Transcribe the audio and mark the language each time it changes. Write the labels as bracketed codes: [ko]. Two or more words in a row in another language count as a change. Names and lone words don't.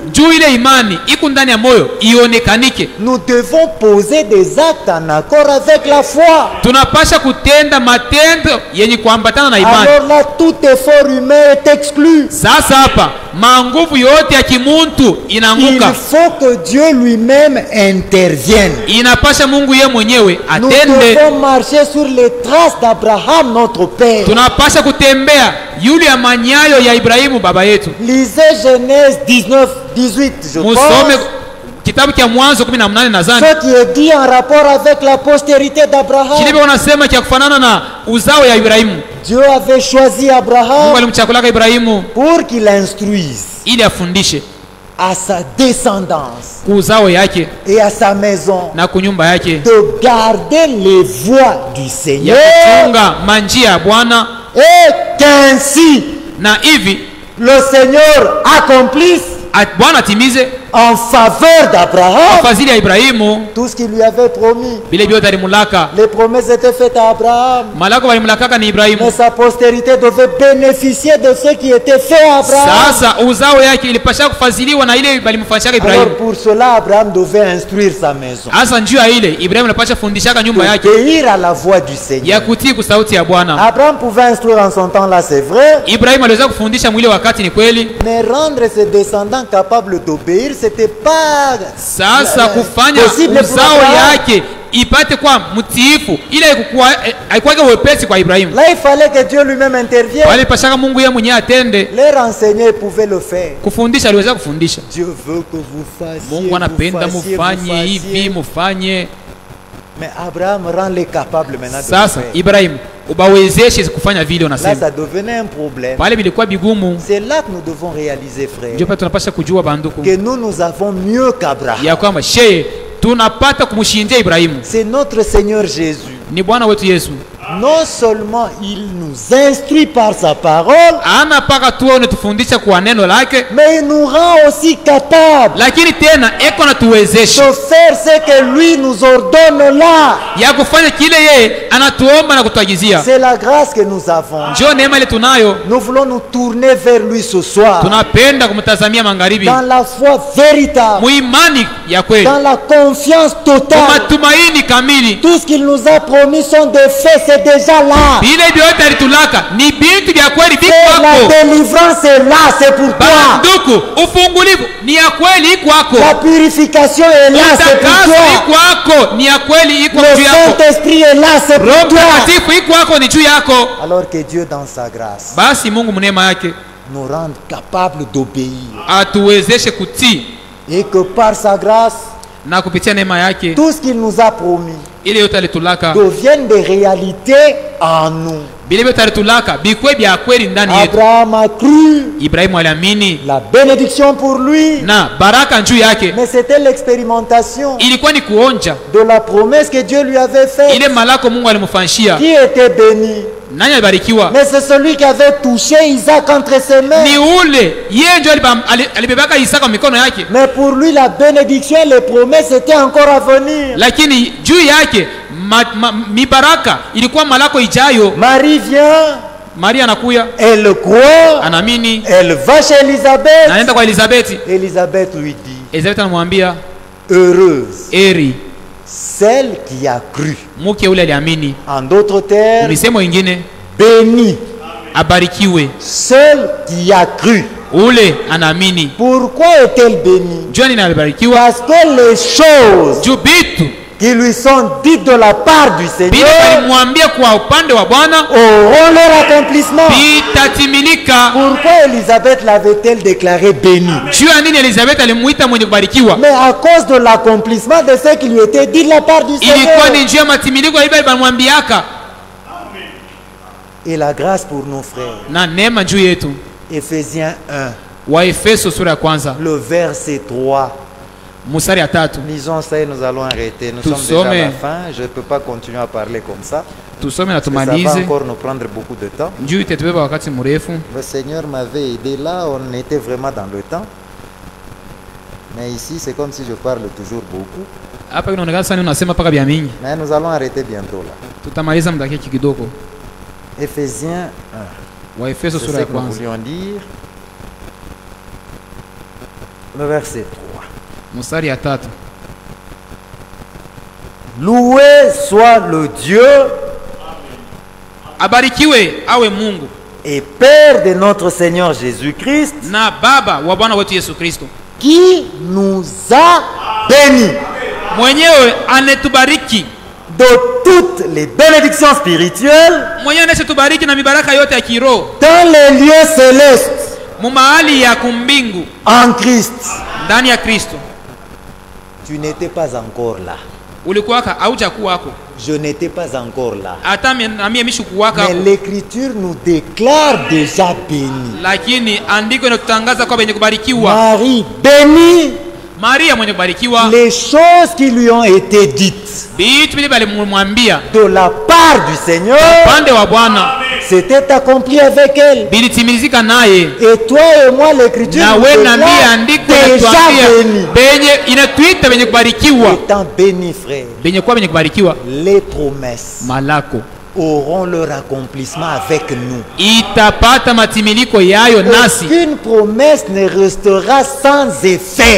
[sw] juu ile imani iko ndani ya moyo ionekanike, [fr] nous devons poser des actes en accord avec la foi. [sw] tunapasha kutenda matendo yenye kuambatana na imani. [fr] Alors là, tout effort humain est exclu. [sw] Sasa hapa manguvu yote ya kimuntu [fr] Il [sw] inaanguka, [fr] faut que Dieu lui-même intervienne. [sw] inapasha Mungu yeye mwenyewe [fr] Nous [sw] atende. [fr] devons marcher sur les traces d'Abraham, notre père. [sw] Tunapasha kutembea yule ya manyayo ya Ibrahimu baba yetu. [fr] Lisez Genèse 19, 18, je [sw] Musome [fr] pense. [sw] kitabu cha Mwanzo 18 nadhani. [fr] Ce qui est dit en rapport avec la postérité d'Abraham. [sw] Kile wanasema kia kufanana na uzao ya Ibrahimu. [fr] Dieu avait choisi [sw] Mungu [fr] Abraham [sw] alimchakulaka Ibrahimu [fr] pour qu'il instruise [sw] ili afundishe [fr] à sa descendance [sw] kuzao yake [fr] et à sa maison [sw] na kunyumba yake [fr] de garder les voies du [sw] ya [fr] Seigneur, [sw] kuchunga manjia ya Bwana, [fr] et qu'ainsi [sw] na hivi [fr] le Seigneur accomplisse [sw] Bwana atimize [fr] en faveur d'Abraham [sw] fadhili ya Ibrahimu [fr] tout ce qu'il lui avait promis. [sw] vile vyote alimulaka. [fr] Les promesses étaient faites à Abraham, [sw] Malako walimulakaka ni [fr] mais [sw] Ibrahimu. [fr] sa postérité devait bénéficier de ce qui était fait à Abraham. [sw] Sasa uzao yake ilipasha kufadhiliwa na ile balimfanyishaka Ibrahimu. [fr] Alors pour cela, Abraham devait instruire sa maison, [sw] Hasa njuu ya ile Ibrahimu alipasha fundishaka nyumba yake [fr] obéir à la voix du [sw] ya [fr] Seigneur. [sw] kutii kusauti ya Bwana. [fr] Abraham pouvait instruire en son temps là, c'est vrai, [sw] Ibrahimu aliweza kufundisha mwile wakati, ni kweli. [fr] mais rendre ses descendants capables d'obéir, c'était pas [sw] Sasa kufanya [fr] possible pour [sw] uzao [fr] Abraham. [sw] yake ipate kwa mtiifu ile haikuwa wepesi kwa Ibrahimu. [fr] Là, il fallait que Dieu lui-même intervienne. [sw] Wale pashaka Mungu yeye mwenyewe atende. [fr] Les renseignants pouvaient le faire. [sw] Kufundisha aliweza kufundisha. [fr] Dieu veut que vous fassiez, [sw] Mungu anapenda [fr] vous fassiez, [sw] mufanye hivi, mufanye. [fr] Mais Abraham rend les capables maintenant de le [sw] Sasa [fr] faire. [sw] Ibrahimu ubawezeshe kufanya vile [fr] Là, [sw] unasema. [fr] ça devenait un problème. [sw] Pale bilikuwa bigumu. [fr] C'est là que nous devons réaliser, frère, [sw] Ndio pale tunapasha kujua banduku [fr] que nous avons mieux qu'Abraham. [sw] ya kwamba sheye tunapata kumshindia Ibrahimu [fr] C'est notre Seigneur Jésus. [sw] ni Bwana wetu Yesu. [fr] Non seulement il nous instruit par sa parole, [sw] Ana paka tuone tufundisha kwa neno lake, [fr] mais il nous rend aussi capables [sw] lakini tena eko na [fr] de [sw] tuwezesha [fr] faire ce que lui nous ordonne là. [sw] ya kufanya kile yeye anatuomba na kutuagizia. [fr] C'est la grâce que nous avons. [sw] Njoo neema ile tunayo, [fr] Nous voulons nous tourner vers lui ce soir, [sw] tunapenda kumtazamia magharibi [fr] dans la foi véritable, [sw] muimani ya kweli, [fr] dans la confiance totale. [sw] matumaini kamili. [fr] Tout ce qu'il nous a promis sont des faits, c'est déjà là. [sw] Vile vyote alitulaka ni bintu vya kweli [fr] Et la [sw] bikwako. [fr] délivrance est là, c'est pour toi. [sw] Banduku, ufungulivu ni ya kweli kwako. [fr] La purification est là, c'est pour [sw] Utakaso [fr] toi. [sw] kwako ni ya kweli iko [fr] Le [sw] juu yako. [fr] Saint-Esprit est là, c'est pour [sw] Roho [fr] toi. [sw] Mtakatifu kwako ni juu yako. [fr] Alors que Dieu, dans sa grâce, [sw] Basi Mungu mneema yake [fr] nous rende capables d'obéir. [sw] atuwezeshe kutii, [fr] Et que par sa grâce, [sw] na kupitia neema yake [fr] tout ce qu'il nous a promis [sw] ile yote alitulaka, [fr] devienne des réalités en nous. [sw] vile vyote alitulaka bikwe vya kweli ndani yetu. [fr] Abraham a cru, [sw] Ibrahimu aliamini [fr] la bénédiction pour lui, [sw] na baraka juu yake [fr] mais c'était l'expérimentation [sw] ilikuwa ni kuonja [fr] de la promesse que Dieu lui avait faite. [sw] ile malako Mungu alimfanyishia. [fr] Qui était béni? [sw] Nani alibarikiwa? [fr] Mais c'est celui qui avait touché Isaac entre ses mains. [sw] Ni ule yeye ndio alibebaka Isaka kwa mikono yake, [fr] Mais pour lui, la bénédiction et les promesses étaient encore à venir. [sw] lakini juu yake mibaraka ilikuwa malako ijayo. [fr] Marie vient, [sw] Maria anakuya, [fr] elle croit, [sw] anaamini, [fr] elle va chez Élisabeth. [sw] anaenda kwa Elizabeti. [fr] Élisabeth lui dit, [sw] Elizabeti anamwambia [fr] heureuse [sw] eri [fr] celle qui a cru. [sw] mke ule aliamini. [fr] En d'autres termes, [sw] Misemo ingine, [fr] béni [sw] abarikiwe [fr] celle qui a cru. [sw] ule anaamini. [fr] Pourquoi est-elle bénie? [sw] Jua nini alibarikiwa? [fr] Parce que les choses [sw] Juu bitu [fr] qui lui sont dites de la part du [sw] bile [fr] Seigneur [sw] balimwambia kwa upande wa Bwana [fr] auront leur accomplissement. [sw] bitatimilika. [fr] Pourquoi Élisabeth l'avait-elle déclarée bénie? [sw] Jua nini Elizabeth alimuita mwenye kubarikiwa? [fr] Mais à cause de l'accomplissement de ce qui lui était dit de la part du [sw] Ilikuwa [fr] Seigneur. [sw] ni njia matimiliko ile balimwambiaka, [fr] Et la grâce pour nos frères. [sw] na neema juu yetu. [fr] Éphésiens 1, [sw] Waefeso sura ya kwanza [fr] le verset 3. [sw] mstari ya 3. [fr] Lisons ça et nous allons arrêter. Nous Tout sommes déjà à la sommes. fin. Je ne peux pas continuer à parler comme ça. [sw] Tusome na [fr] Parce que ça va [sw] tumalize [fr] encore nous prendre beaucoup de temps. [sw] juu itatubeba wakati mrefu. [fr] Le Seigneur m'avait aidé là. On était vraiment dans le temps. Mais ici, c'est comme si je parle toujours beaucoup. [sw] Hapa inaonekana sana unasema paka vya mingi. [fr] Mais nous allons arrêter bientôt là. [sw] Tutamaliza muda kidogo. [fr] Éphésiens 1. [sw] Waefeso [fr] C'est [sw] sura [fr] ce [sw] ya [fr] que nous [sw] kwanza [fr] voulions dire. Le verset 3. [sw] Mstari ya 3. [fr] Loué soit le Dieu [sw] Abarikiwe awe Mungu [fr] et Père de notre Seigneur Jésus-Christ, [sw] na Baba wa Bwana wetu Yesu Kristo, [fr] qui nous a bénis [sw] mwenyewe anetubariki, [fr] de toutes les bénédictions spirituelles [sw] mwenyewe anetubariki na mibaraka yote ya kiroho [fr] dans les lieux célestes [sw] mu mahali ya kumbingu [fr] en Christ. [sw] ndani ya Kristo. [fr] Tu n'étais pas encore là. [sw] Ulikuwaka haujakuwako, [fr] Je n'étais pas encore là. [sw] hata mimi mishukuwaka, [fr] Mais l'Écriture nous déclare déjà bénis. [sw] lakini andiko inatutangaza kwa wenye kubarikiwa. [fr] Marie bénie, [sw] Maria mwenye kubarikiwa, [fr] les choses qui lui ont été dites [sw] vitu vile balimwambia [fr] de la part du Seigneur [sw] pande wa Bwana [fr] s'étaient accomplies avec elle. [sw] bilitimilizika naye. [fr] Et toi et moi, l'Écriture [sw] Na [fr] nous [sw] we na mimi [fr] déclare [sw] andiko [fr] déjà bénis. [sw] inatuambia benye inatuita benye kubarikiwa, [fr] Étant bénis, frère, [sw] benye kuwa benye kubarikiwa, [fr] les promesses [sw] malako [fr] auront leur accomplissement avec nous. [sw] itapata matimiliko yayo nasi. [fr] Aucune promesse ne restera sans effet.